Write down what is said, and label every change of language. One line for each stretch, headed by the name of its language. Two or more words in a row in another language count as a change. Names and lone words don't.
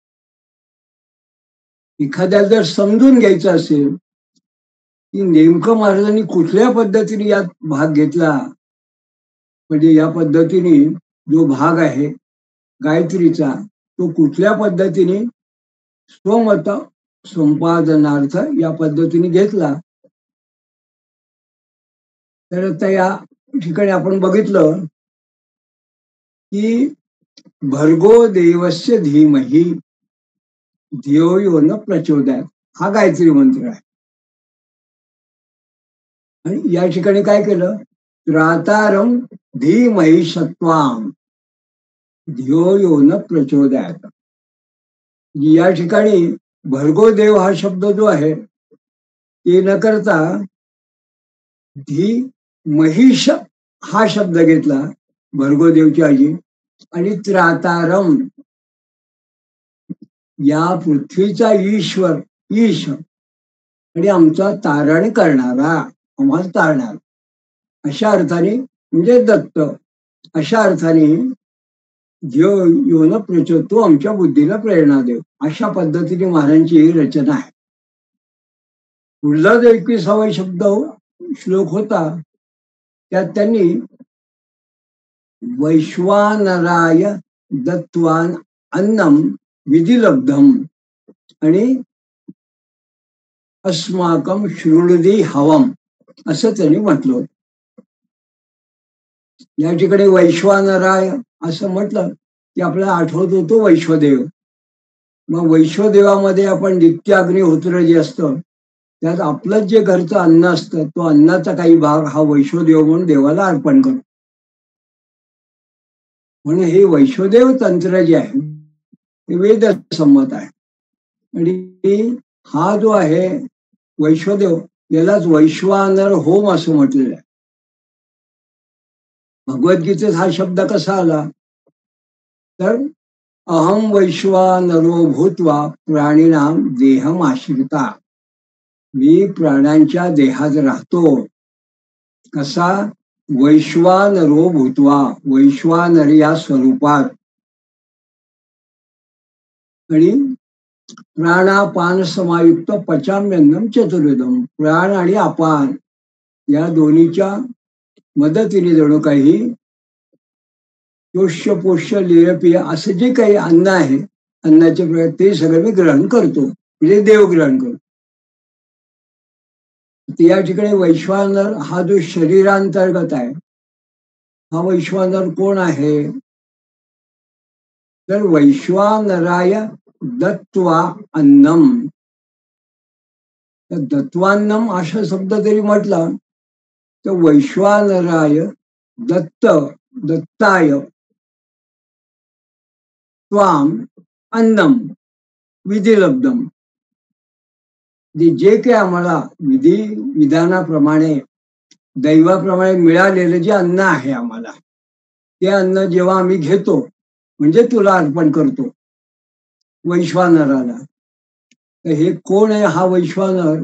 Marathi: एखाद्याला जर समजून घ्यायचं असेल की नेमकं महाराजांनी कुठल्या पद्धतीने यात भाग घेतला, म्हणजे या पद्धतीने जो भाग आहे गायत्रीचा तो कुठल्या पद्धतीने स्वमत संपादनार्थ या पद्धतीने घेतला, तर आता या ठिकाणी आपण बघितलं की
Sanskrit: भर्गो देवस्य धीमहि धियो यो न प्रचोदयात
Marathi: हा गायत्री मंत्र आहे. आणि या ठिकाणी काय केलं,
Sanskrit: त्रातारम धीमहि सत्वाम धियो यो न प्रचोदयात.
Marathi: या ठिकाणी भर्गो देव हा शब्द जो आहे ते न करता धी महिष हा शब्द घेतला भर्गो देवची आजी, आणि त्रातारम या पृथ्वीचा ईश्वर ईश आणि आमचा तारण करणारा, आम्हाला तारणार, अशा अर्थाने म्हणजे दत्त, अशा अर्थाने
Sanskrit: योन प्रचोद,
Marathi: तो आमच्या बुद्धीला प्रेरणा देव, अशा पद्धतीने महाराजांची ही रचना आहे. पुढला जो 21वा शब्द श्लोक होता त्यात त्यांनी
Sanskrit: वैश्वानराय दत्वान अन्नम विधिलब्धम
Marathi: आणि
Sanskrit: अस्माकम शृणुदी हवम
Marathi: असं त्यांनी म्हटलं होतं. या ठिकाणी वैश्वानराय असं म्हटलं की आपल्याला आठवत होतो वैश्वदेव. मग वैश्वदेवामध्ये आपण नित्याग्निहोत्र जे असतं त्यात आपलं जे घरचं अन्न असतं तो अन्नाचा काही भाग हा वैश्वदेव म्हणून देवाला अर्पण करतो. म्हणून हे वैश्वदेव तंत्र जे आहे ते वेद संमत आहे. आणि हा जो आहे वैश्वदेव यालाच वैश्वानर होम असं म्हटलेलं आहे. भगवद्गीतेत हा शब्द कसा आला तर
Sanskrit: अहम वैश्वानरो भूत्वा प्राणीनाम देहम आश्रिता,
Marathi: मी प्राण्यांच्या देहात राहतो. कसा?
Sanskrit: वैश्वानरो भूत्वा,
Marathi: वैश्वानर या स्वरूपात.
Sanskrit: आणि प्राणापान समायुक्त पचाम्यन्नम चतुर्विधम,
Marathi: प्राण आणि अपान या दोन्हीच्या मदतीने जणू काही पोष्य पोष्य लेयपिय असं जे काही अन्न आहे अन्नाचे प्रकार ते सगळं मी ग्रहण करतो, म्हणजे देव ग्रहण करतो. या ठिकाणी वैश्वानर हा जो शरीरांतर्गत आहे हा वैश्वानर कोण आहे तर
Sanskrit: वैश्वानराय दत्वा अन्नम. दत्वान्नम
Marathi: असा शब्द जरी म्हटला तर
Sanskrit: वैश्वानराय दत्ताय त्वाम अन्नम विधिलब्धम,
Marathi: जे काही आम्हाला विधानाप्रमाणे दैवाप्रमाणे मिळालेलं जे अन्न आहे आम्हाला, ते अन्न जेव्हा आम्ही घेतो म्हणजे तुला अर्पण करतो वैश्वानराला. तर हे कोण आहे हा वैश्वानर?